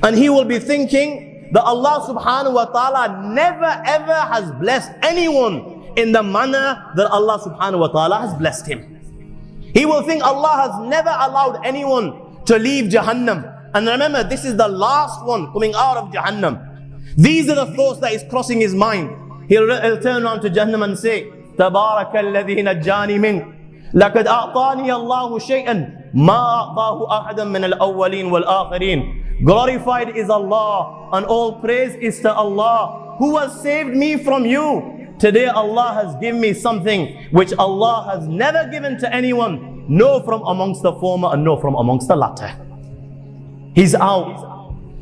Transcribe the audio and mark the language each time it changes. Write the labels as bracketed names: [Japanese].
[English] And he will be thinking that Allah subhanahu wa ta'ala never ever has blessed anyone in the manner that Allah subhanahu wa ta'ala has blessed him. He will think Allah has never allowed anyone to leave Jahannam. And remember, this is the last one coming out of Jahannam. These are the thoughts that is crossing his mind. He'll turn around to Jahannam and say, [Arabic] تبارك الذي نجاني منك لقد أعطاني الله شيئا ما أعطاه أحدا من الأولين والآخرين. [English] Glorified is Allah and all praise is to Allah who has saved me from you. Today Allah has given me something which Allah has never given to anyone, no from amongst the former and no from amongst the latter. He's out.